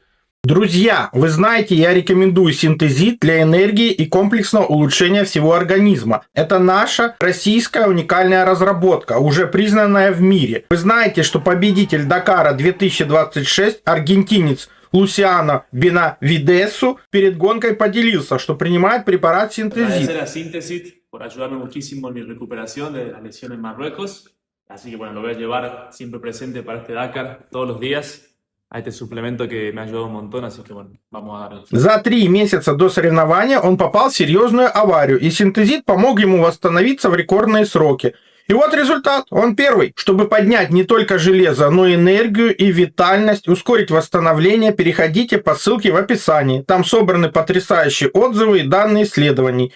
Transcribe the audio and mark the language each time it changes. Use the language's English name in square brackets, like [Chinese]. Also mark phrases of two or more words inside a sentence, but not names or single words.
[Russian] Друзья, вы знаете, я рекомендую синтезит для энергии и комплексного улучшения всего организма. Это наша российская уникальная разработка, уже признанная в мире. Вы знаете, что победитель Дакара 2026, аргентинец Лусиано Бенавидесу, перед гонкой поделился, что принимает препарат синтезит. [Spanish] Así que bueno, lo voy a llevar siempre presente para este Dakar todos los días. A este suplemento que me ha ayudado un montón, así que bueno, vamos a darle. [Russian] За 3 месяца до соревнования он попал в серьезную аварию, и синтезит помог ему восстановиться в рекордные сроки. И вот результат, он первый. Чтобы поднять не только железо, но и энергию и витальность, ускорить восстановление, переходите по ссылке в описании. Там собраны потрясающие отзывы и данные исследований.